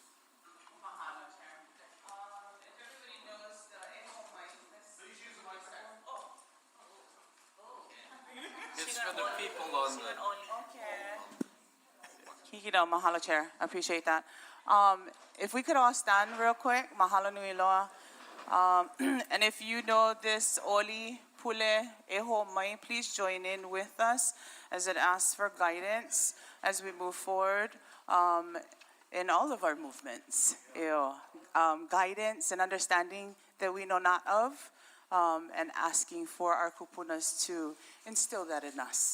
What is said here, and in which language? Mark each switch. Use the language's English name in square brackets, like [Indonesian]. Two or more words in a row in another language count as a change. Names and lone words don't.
[English] It's for the people on the... [Hawaiian] Hikino, mahalo, [English] Chair. I appreciate that. If we could all stand real quick, [Hawaiian] mahalo nui loa. [English] And if you know this oli, pule, eho mai, please join in with us as it asks for guidance as we move forward in all of our movements. Guidance and understanding that we know not of, and asking for our kupunas to instill that in us.